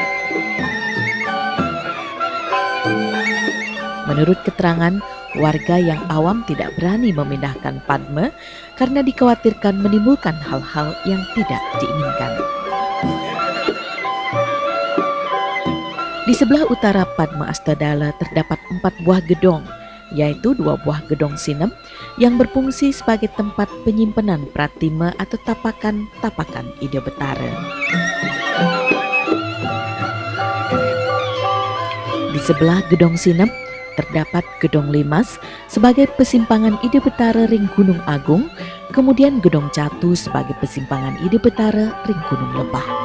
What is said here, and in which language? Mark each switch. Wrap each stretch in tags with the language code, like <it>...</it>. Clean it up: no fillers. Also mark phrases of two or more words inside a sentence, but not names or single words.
<id>Menurut keterangan, warga yang awam tidak berani memindahkan Padma karena dikhawatirkan menimbulkan hal-hal yang tidak diinginkan. Di sebelah utara Padma Astadala terdapat 4 buah gedong, yaitu 2 buah gedong sinem yang berfungsi sebagai tempat penyimpanan pratima atau tapakan-tapakan Ide Betara. Di sebelah gedong sinem terdapat Gedong Limas sebagai persimpangan Ide Betara Ring Gunung Agung, kemudian Gedong Catu sebagai persimpangan Ide Betara Ring Gunung Lebah.</id>